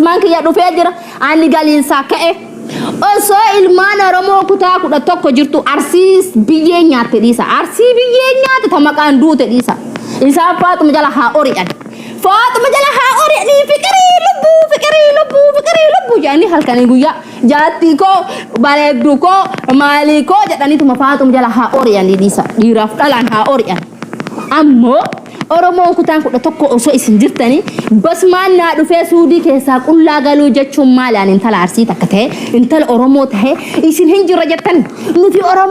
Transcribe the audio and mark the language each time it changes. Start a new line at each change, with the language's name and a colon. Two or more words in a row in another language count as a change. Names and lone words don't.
Oromo: manki ya dhufee jira ani galiin saaka'e osoo ilmaan Oromoo kutaa kudha tokko jirtu arsiis biyyee nyaatte dhiisa arsii biyyee nyaatte tamaqaan duute dhiisa isaa Faatuma jala haa ori'an Faatuma jala haa ori'an fikirii lubbu jaani halkanii guyyaa jaatti ko bareeddu ko maali ko jedhanii tuma Faatuma jala haa ori'an dhiisa dhiiraaf dhalaan haa ori'an ammoo Oromoo kutaan kudha tokko osoo isin jirtanii bas maannaa dhufee suudii keessaa qullaa galuu jechuun maalaan intala arsii takka ta'e intala Oromoo ta'e isin hin jirra jettan nuti